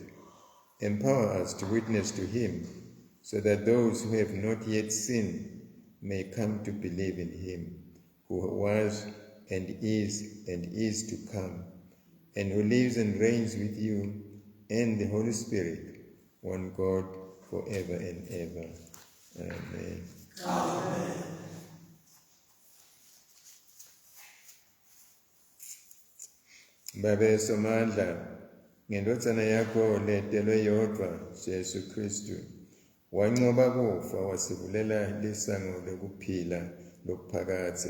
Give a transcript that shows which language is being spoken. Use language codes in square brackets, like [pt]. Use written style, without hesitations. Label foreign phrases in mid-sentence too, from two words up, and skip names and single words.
[en] Empower us to witness to him, so that those who have not yet seen may come to believe in him, who was and is to come, and who lives and reigns with you and the Holy Spirit, one God, forever and ever. Amen. Amen. [ss] Babe somandla, ngendodzana yakho letelwe yodwa Jesu Kristu, wanqoba kufa wasivulela lisango lokuphila lokuphakathe.